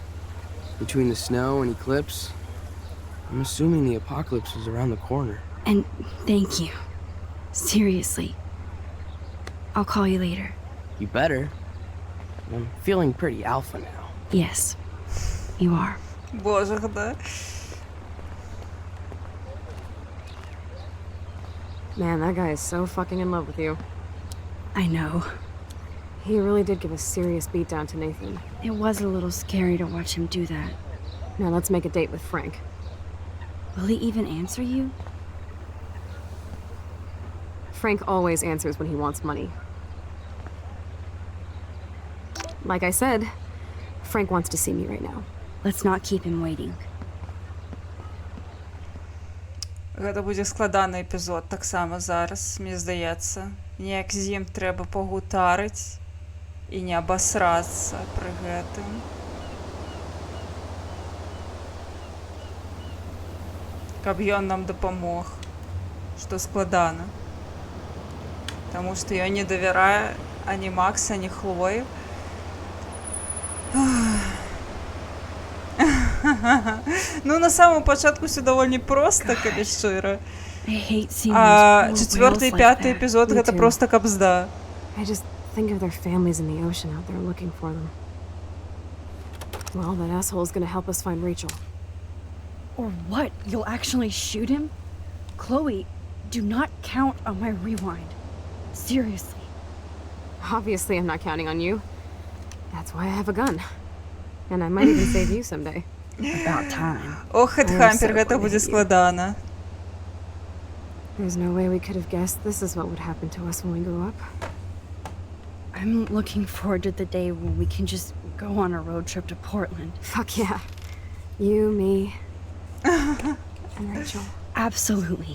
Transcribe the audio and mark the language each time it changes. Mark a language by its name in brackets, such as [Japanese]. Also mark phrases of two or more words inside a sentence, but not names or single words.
[English] Between the snow and eclipse, I'm assuming the apocalypse is around the corner. And thank you. Seriously. I'll call you later. You better. I'm feeling pretty alpha now. Yes, you are. [Russian] Боже, да. [English] Man, that guy is so fucking in love with you. I know. He really did give a serious beatdown to Nathan. It was a little scary to watch him do that. Now let's make a date with Frank. Will he even answer you? Frank always answers when he wants money. Like I said, Frank wants to see me right now. Let's not keep him waiting. [Belarusian] Гэта будзе складаны эпізод таксама зараз, мне здаецца. Неяк з ім трэба пагутарыць і не абасрацца пры гэтым. Каб ён нам дапамог, што складана. Таму што я не давяраю ані Макса, ані Хлоі. [Russian] Ну, на самом початку все довольно просто, [Belarusian] калі шчыра. [Russian] А четвертый и пятый эпизод гэта просто кабзда. [English] I just think of their families in the ocean out there looking for them. Well, that asshole's gonna help us find Rachel. Or what? You'll actually shoot him? Chloe, do not count on my rewind. Seriously. Obviously, I'm not counting on you. That's why I have a gun. And I might even save you someday. About time. [Belarusian] Ох, Хедхампер, гэта будзе складана. [English] There's no way we could have guessed this is what would happen to us when we grew up. I'm looking forward to the day when we can just go on a road trip to Portland. Fuck yeah. You, me, and Rachel. Absolutely.